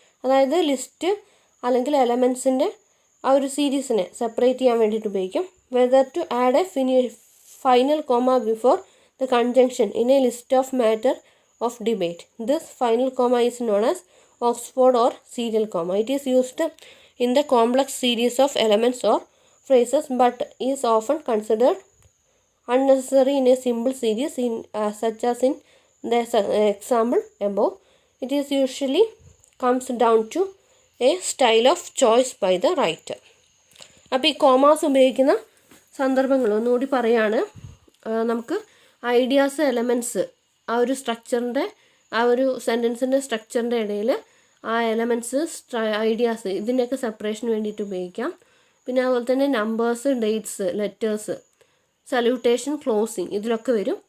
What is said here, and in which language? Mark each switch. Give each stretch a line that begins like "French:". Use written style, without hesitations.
Malayalam: അതായത് ലിസ്റ്റ് അല്ലെങ്കിൽ എലമെൻറ്റ്സിൻ്റെ ആ ഒരു സീരീസിനെ സെപ്പറേറ്റ് ചെയ്യാൻ വേണ്ടിയിട്ട് ഉപയോഗിക്കും.
English: Whether to add a final comma before the conjunction in a list of matter of debate. This final comma is known as Oxford or serial comma. It is used in the complex series of elements or phrases but is often considered unnecessary in a simple series such as in the example above. It is usually comes down to a style of choice by the writer.
Malayalam: അപ്പോൾ ഈ commas ഉപയോഗിക്കുന്ന സന്ദർഭങ്ങൾ ഒന്നുകൂടി പറയാണ്. നമുക്ക് ideas, elements, ആ ഒരു സ്ട്രക്ചറിൻ്റെ, ആ ഒരു സെൻറ്റൻസിൻ്റെ സ്ട്രക്ചറിൻ്റെ ഇടയിൽ ആ എലമെൻറ്റ്സ്, ഐഡിയാസ് ഇതിൻ്റെയൊക്കെ സെപ്പറേഷന് വേണ്ടിയിട്ട് ഉപയോഗിക്കാം. പിന്നെ അതുപോലെ തന്നെ numbers, dates, letters, salutation, closing ഇതിലൊക്കെ വരും.